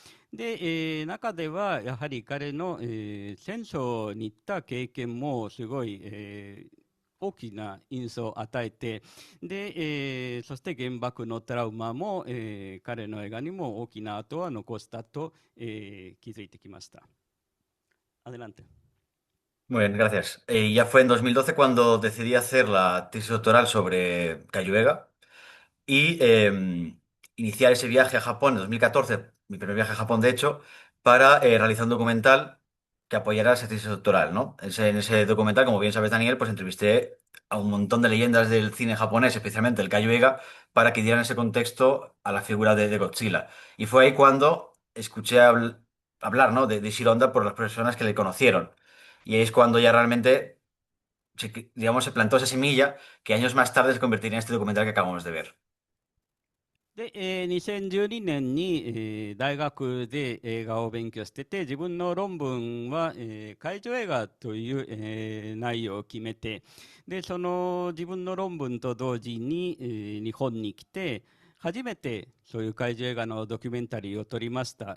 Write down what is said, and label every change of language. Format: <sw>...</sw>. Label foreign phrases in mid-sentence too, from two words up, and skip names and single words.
<ja>で、中ではやはり彼の、戦争に行った経験もすごい、大きな印象を与えて、で、そして原爆のトラウマも、彼の映画にも大きな跡は残したと、気づいてきました。Adelante.</ja> <es>Muy bien, gracias. Ya fue en 2012 cuando decidí hacer la tesis doctoral sobre Cayo Vega y iniciar ese viaje a Japón en 2014, mi primer viaje a Japón de hecho, para realizar un documental que apoyara esa tesis doctoral, ¿no? En ese documental, como bien sabes, Daniel, pues entrevisté a un montón de leyendas del cine japonés, especialmente el Cayo Vega, para que dieran ese contexto a la figura de Godzilla. Y fue ahí cuando escuché hablar, ¿no? de Ishiro Honda por las personas que le conocieron. Y ahí es cuando ya realmente, digamos, se plantó esa semilla que años más tarde se convertiría en este documental que acabamos de ver.</es> <ja>で、2012年に、大学で映画を勉強してて、自分の論文は、怪獣映画という、内容を決めて、で、その自分の論文と同時に、日本に来て、初めてそういう怪獣映画のドキュメンタリーを撮りました。</ja>